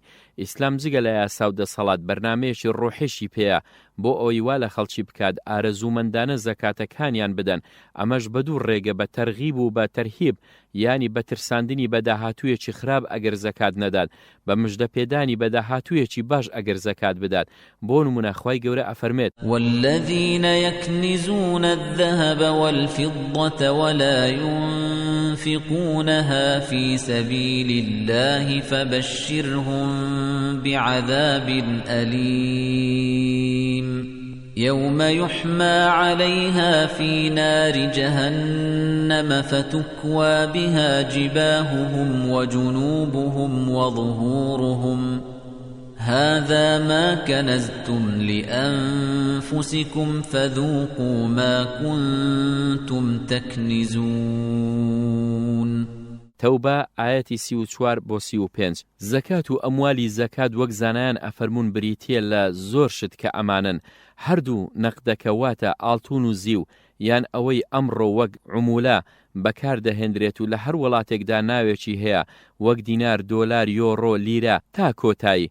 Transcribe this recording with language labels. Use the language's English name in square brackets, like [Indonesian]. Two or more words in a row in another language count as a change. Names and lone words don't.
[Central Kurdish] ئیسلام جگە لە یاسا و دەسەڵات بەرنامەیەکی ڕۆحێشی پێیە بۆ ئەوەی وا لە خەڵکی بکات ئارەزوومەندانە زەکاتەکانیان بدەن. ئەمەش بە 2 ڕێگە: بە تەرغیب و بە تەرهیب، یانی بە ترساندنی بەداهاتوویەکی خراپ ئەگەر زەکات نەدات، بە مژدە پێدانی بەداهاتوویەکی باش ئەگەر زەکات بدات. بۆ نمونە خوای گەورە ئەفەرمێت: [Arabic] والذین یەکنیزون الذهب والفضة ولا ينفقونها في سبيل الله فبشرهم بعذاب أليم يوم يحمى عليها في نار جهنم فتكوى بها جباههم وجنوبهم وظهورهم هذا ما كنزتم لأنفسكم فذوقوا ما كنتم تكنزون. [Central Kurdish] تەوبە ئاەتی 34 بۆ 35. زەکات و ئەموالی زەکات وەک زانایان ئەفەرمون بریتیە لە زۆر شت کە ئەمانن. هەردوو نەقدەکە واتە ئاڵتون و زیو یان ئەوەی ئەمڕۆ وەک عمولە بەکاردەهێنرێت و لە هەر وڵاتێکدا ناوێکی هەیە وەک دینار، دۆلار، یۆڕۆ، لیرە تا کۆتایی.